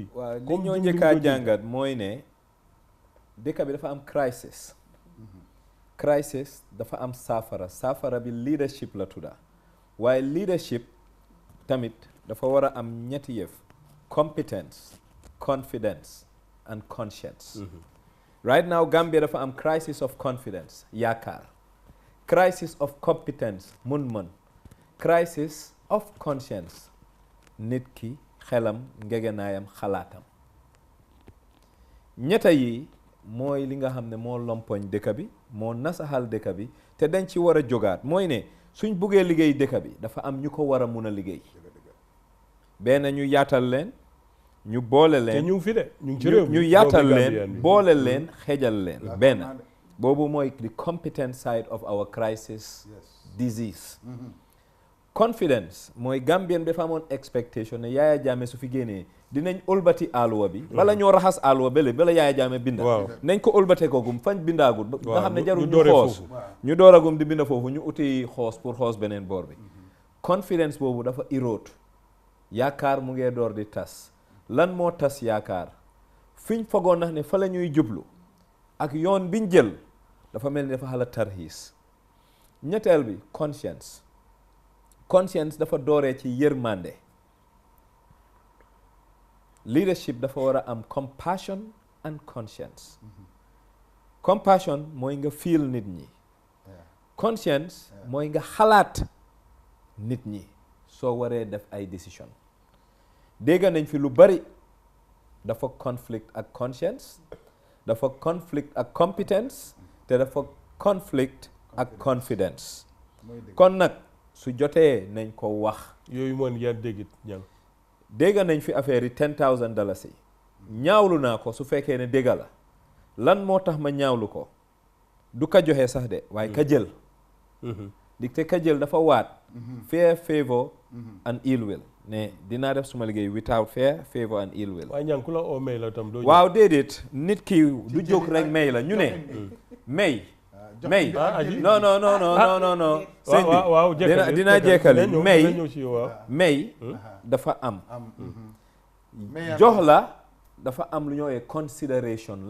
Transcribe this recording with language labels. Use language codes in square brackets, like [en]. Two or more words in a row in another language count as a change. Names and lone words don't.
[wo] waaw li ñoo njëkkaa jàngat mooy ne dëkk bi dafa am crisis dafa am saafara bi leadership la tudda waaye leadership tamit dafa war a am ñetti yëf [en] competence confidence and conscience right now Gambia [wo] dafa am [en] crisis of confidence [wo] yaakaar [en] crisis of competence [wo] mën [en] crisis of conscience [wo] nit ki xelam ngegenaayam xalaatam ñetta yi mooy li nga xam ne moo lompoñ dëkk bi moo nasaxal dëkk bi te dañ ci war a jógaat mooy ne suñ buggee liggéey dëkk bi dafa am ñu ko war a mun a liggéey benn ñu yaatal leen ñu boole leen te ñu ngi fi de ñu ngi ci réew mi ñu yaatal leen boole leen xejal leen benn boobu mooy [en] the competent side of our crisis disease confidence [wo] mooy Gambien dafa amoon expectation ne Yaya Jammeh su fi génnee dinañ ëlbati àlluwa bi bala ñoo raxas àlluwa bële bala Yaya Jammeh binda nañ ko ëlbatee koogum fañ bindaagul nga xam ne jarul ñu xoos ñu dooragum di binda foofu ñu uti xoos pour xoos beneen boor bi confidence boobu dafa erode yaakaar mu ngee door di tas lan moo tas yaakaar fiñ fogoon nax ne fa la ñuy jublu ak yoon biñ jël dafa mel ni dafa xala tarxiis ñetteel bi conscience dafa dooree ci yërmande leadership dafa war a am [en] compassion and conscience. [wo] Compassion mooy nga feel nit ñi. Conscience mooy nga xalaat nit ñi soo waree def ay décision. dégg nañ fi lu bari dafa conflict ak conscience, dafa conflict ak competence, te dafa conflict ak confidence. kon nag su jotee nañ ko wax. yooyu moom yan déggit ñang dégg nañ fi affaire yi $10,000 yi ñaawlu naa ko su fekkee ne dégg la lan moo tax ma ñaawlu ko du ka joxe sax de waaye ka jël di te ka jël dafa waat [en] fear favor and ill will [wo] ne dinaa def suma liggéey [en] without fear favor and ill will. [wo] waaye ñang ku la oo may la tam doo waaw déedéet nit ki du jóg rek may la ñu ne may non non non non non non sëñ bi waaw dinaa jekkali may dafa am jox la dafa am lu ñooy consideration.